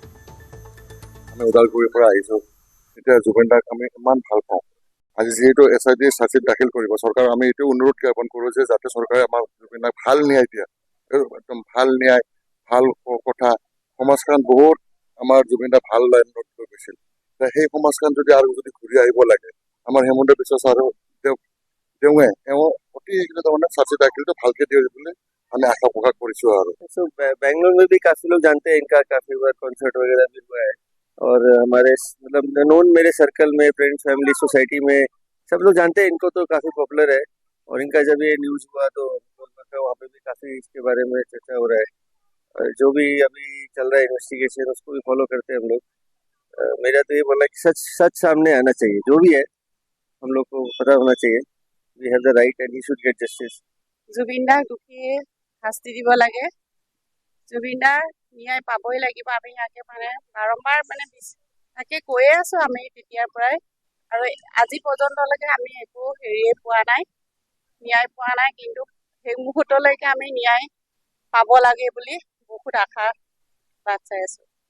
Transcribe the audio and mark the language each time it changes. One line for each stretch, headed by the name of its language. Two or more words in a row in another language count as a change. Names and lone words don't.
Assamese: আমি ওদালগুৰিৰ পৰা আহিছোঁ এতিয়া জুবিন দাক আমি ইমান ভাল পাওঁ আজি যিহেতু SIT চাৰ্জশ্বিট দাখিল কৰিব চৰকাৰ আমি এইটো অনুৰোধ জ্ঞাপন কৰোঁ যে যাতে চৰকাৰে আমাৰ জুবিন দাক ভাল ন্যায় দিয়ে একদম ভাল ন্যায় ভাল কথা সমাজখন বহুত আমাৰ জুবিন দা ভাল লাইনত লৈ গৈছিল সেই সমাজখন যদি আৰু যদি ঘূৰি আহিব লাগে আমাৰ হেমন্ত বিশ্ব ছাৰে তেওঁৱে অতি তাৰমানে চাৰ্জশ্বিট দাখিলটো ভালকে দিয়ে বুলি আমি আশা প্ৰকট কৰিছু
Hindi: बैंगलोर में भी काफी लोग जानते हैं इनका काफी बार कॉन्सर्ट वगैरह भी हुआ है और हमारे मतलब नोन मेरे सर्कल में
English: friends family society
Hindi: में सब लोग जानते हैं इनको तो काफी पॉपुलर है और इनका जब ये न्यूज हुआ तो वहाँ पे भी काफी इसके बारे में चर्चा हो रहा है और जो भी अभी चल रहा है इन्वेस्टिगेशन उसको भी फॉलो करते हैं हम लोग मेरा तो ये बोलना है कि सच सामने आना चाहिए जो भी है हम लोग को पता होना चाहिए
English: we have the right and he should get justice
Assamese: জুবিন দাক দুখীয়ে শাস্তি দিব লাগে জুবিন দাৰ ন্যায় পাবই লাগিব আমি ইয়াকে মানে বাৰম্বাৰ মানে তাকে কৈয়ে আছো আমি তেতিয়াৰ পৰাই আৰু আজি পৰ্যন্তলৈকে আমি একো হেৰিয়ে পোৱা নাই ন্যায় পোৱা নাই কিন্তু সেই মুহূৰ্তলৈকে আমি ন্যায় পাব লাগে বুলি বহুত আশা বাট চাই আছো